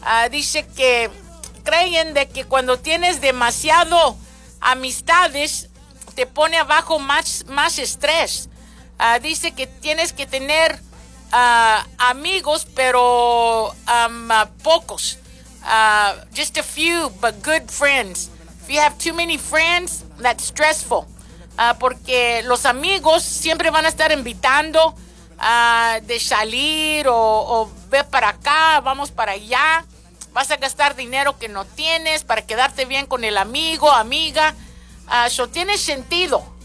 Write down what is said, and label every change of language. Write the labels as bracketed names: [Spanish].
[Spanish] Dice que creen de que cuando tienes demasiado amistades te pone abajo más estrés. Dice que tienes que tener amigos, pero pocos. [English] Just a few, but good friends. If you have too many friends, that's stressful. [Spanish] Porque los amigos siempre van a estar invitando de salir o ve para acá, vamos para allá. Vas a gastar dinero que no tienes para quedarte bien con el amigo, amiga. Eso tiene sentido.